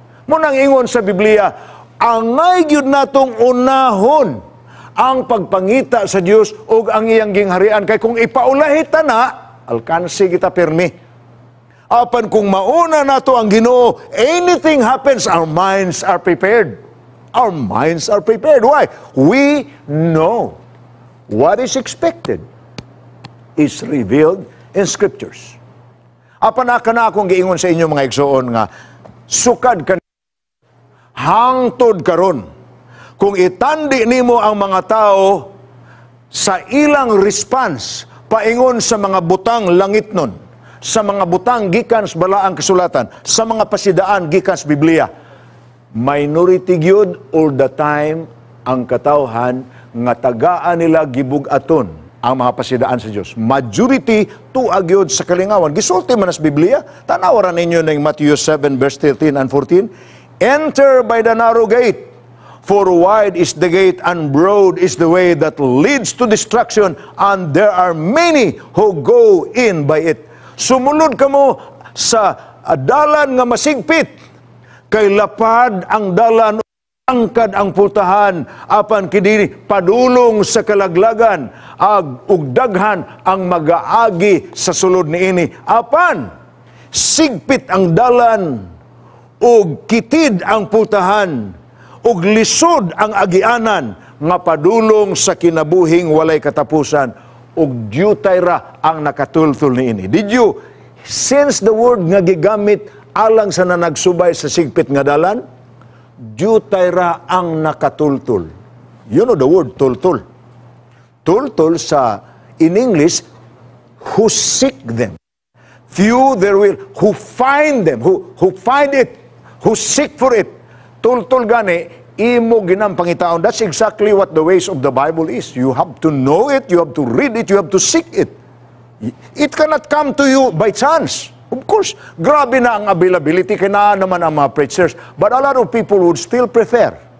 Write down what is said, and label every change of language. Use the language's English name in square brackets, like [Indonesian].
[Cebuano] Munang ingon sa Biblia, angay gyud natong unahon ang pagpangita sa Dios ug ang iyang gingharian kay kung ipaulahi ta na, alkansi kita pirmi. Apan kung mauna nato ang [English] Ginoo, anything happens, our minds are prepared. Our minds are prepared. Why? We know what is expected is revealed in Scriptures. [Cebuano] Apanaka na akong giingon sa inyo mga igsoon nga, sukad ka hangtod karon. Kung itandi nimo ang mga tao sa ilang response, paingon sa mga butang langitnon, sa mga butang gikan sa balaang kasulatan, sa mga pasidaan gikan sa Biblia, minority gyud [English] all the time [Cebuano] ang katawhan nga tagaan nila gibugaton ang mga pasidaan sa Diyos. Majority tuagyod sa kalingawan. Gisulti man sa Biblia. Tanawaran ninyo ng Matthew 7 verse 13 and 14. [English] Enter by the narrow gate, for wide is the gate and broad is the way that leads to destruction, and there are many who go in by it. [Cebuano] Sumunod kamo sa dalan nga masigpit, Kay lapad ang dalan, angkad ang putahan, apan kini padulong sa kalaglagan, ug daghan ang magaagi sa sulod niini. Apan sigpit ang dalan, ug kitid ang putahan, ug lisod ang agianan, nga padulong sa kinabuhing walay katapusan, ug dyutay ra ang nakatultol niini. [English] Did you sense the word [Cebuano] nga gigamit alang sa nanagsubay sa sigpit nga dalan? Dyutay ra ang nakatultol. [English] You know the word tultol. Tultol sa, in English, who seek them. Few there will, who find them, who find it, who seek for it. [Cebuano] Tultol gani, imo ginang pangitaon. [English] That's exactly what the ways of the Bible is. You have to know it, you have to read it, you have to seek it. It cannot come to you by chance. Of course, [Cebuano] grabe na ang availability, kaya naman ang mga preachers. [English] But a lot of people would still prefer.